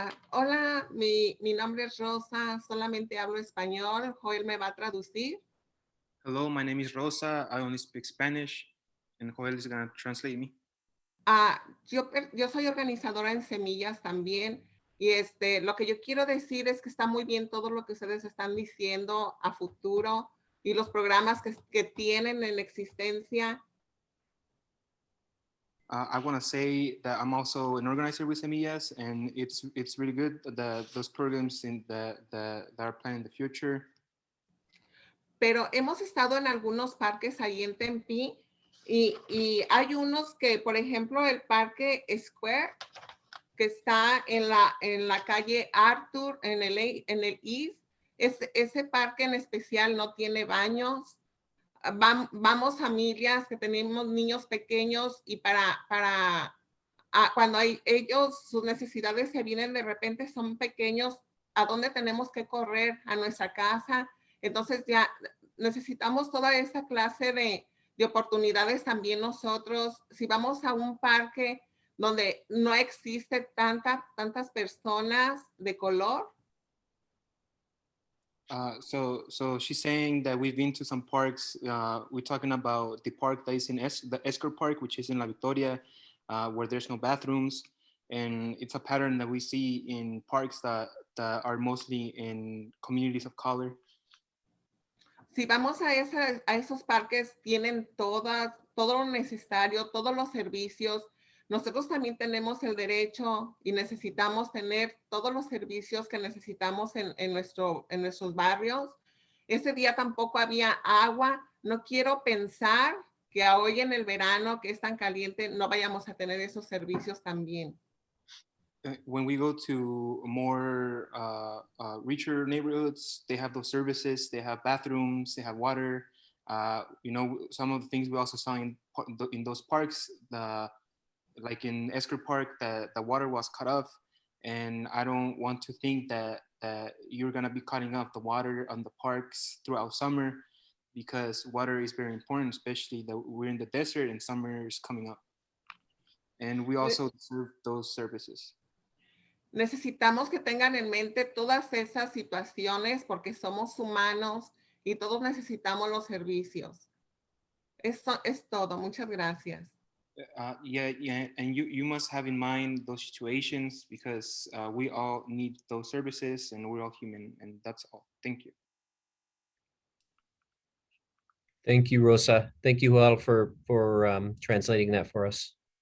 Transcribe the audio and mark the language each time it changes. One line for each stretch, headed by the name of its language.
Spanish: Hola, mi nombre es Rosa, solamente hablo español. Joel me va a traducir.
English: Hello, my name is Rosa. I only speak Spanish, and Joel is going to translate me.
Spanish: Yo soy organizadora en Semillas también, y lo que yo quiero decir es que está muy bien todo lo que ustedes están diciendo a futuro y los programas que tienen en existencia.
English: I want to say that I'm also an organizer with Semillas, and it's really good those programs that are planned in the future.
Spanish: Pero hemos estado en algunos parques ahí en Tempe y hay unos que, por ejemplo, el Parque Square, que está en la calle Arthur, en el East, ese parque en especial no tiene baños. Vamos familias que tenemos niños pequeños y cuando ellos, sus necesidades se vienen de repente, son pequeños, ¿a dónde tenemos que correr? A nuestra casa. Entonces ya necesitamos toda esa clase de oportunidades también nosotros. Si vamos a un parque donde no existe tantas personas de color.
English: So she's saying that we've been to some parks. We're talking about the park that is in the Escort Park, which is in La Victoria, where there's no bathrooms. And it's a pattern that we see in parks that are mostly in communities of color.
Spanish: Si vamos a esos parques, tienen todo lo necesario, todos los servicios. Nosotros también tenemos el derecho y necesitamos tener todos los servicios que necesitamos en nuestros barrios. Ese día tampoco había agua. No quiero pensar que hoy en el verano, que es tan caliente, no vayamos a tener esos servicios también.
English: When we go to more richer neighborhoods, they have those services, they have bathrooms, they have water. Some of the things we also saw in those parks, like in Escort Park, the water was cut off. And I don't want to think that you're gonna be cutting off the water on the parks throughout summer, because water is very important, especially that we're in the desert and summer is coming up. And we also serve those services.
Spanish: Necesitamos que tengan en mente todas esas situaciones porque somos humanos y todos necesitamos los servicios. Eso es todo. Muchas gracias.
English: Yeah, and you must have in mind those situations, because we all need those services and we're all human, and that's all. Thank you. Thank you, Rosa. Thank you all for translating that for us.